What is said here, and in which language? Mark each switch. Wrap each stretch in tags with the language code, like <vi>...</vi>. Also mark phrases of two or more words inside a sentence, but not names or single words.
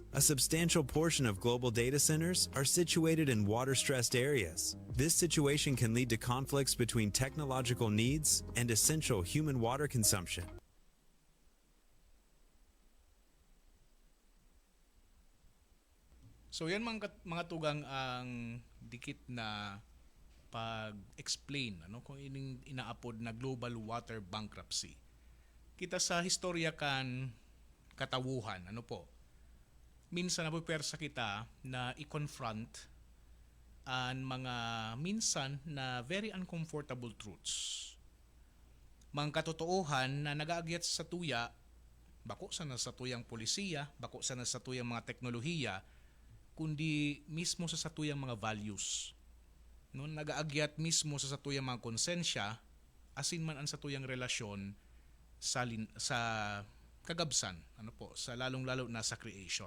<en>A substantial portion of global data centers are situated in water-stressed areas. This situation can lead to conflicts between technological needs and essential human water consumption.</en> <bik>So yan mga tugang ang dikit na pag-explain kung ining inaapod na</bik> <en>global water bankruptcy.</en> <bik>Kita sa historya kan katawuhan, minsan napupersa kita na i-confront ang mga minsan na</bik> <en>very uncomfortable truths.</en> <bik>Mga katotoohan na nag-aagyat sa tuya, bako sa tuyang polisiya, bako sa tuyang mga teknolohiya, kundi mismo sa satuyang mga values. Nag-aagyat mismo sa satuyang mga konsensya, asin man ang satuyang relasyon sa kagabsan, sa lalong-lalo na sa creation.</bik>